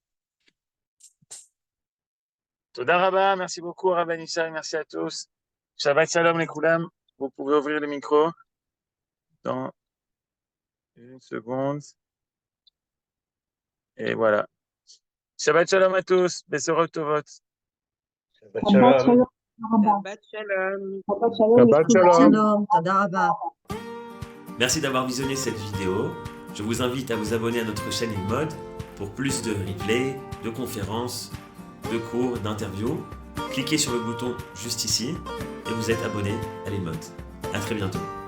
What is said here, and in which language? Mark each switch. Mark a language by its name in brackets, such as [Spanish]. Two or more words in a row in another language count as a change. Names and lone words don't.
[Hebrew] תודה רבה, [French] merci beaucoup, Rabbi Nishai, merci à tous. [Hebrew] שבת שלום, [French] les Koulam. Vous pouvez ouvrir le micro dans une seconde. Et voilà. [Hebrew] שבת שלום [French] à tous. [Hebrew] בשורות טובות. שבת שלום. שבת שלום. שבת שלום. שבת שלום. תודה רבה. [French] Merci d'avoir visionné cette vidéo. Je vous invite à vous abonner à notre chaîne InMode pour plus de replays, de conférences, de cours, d'interviews. Cliquez sur le bouton juste ici et vous êtes abonné à l'InMode. À très bientôt.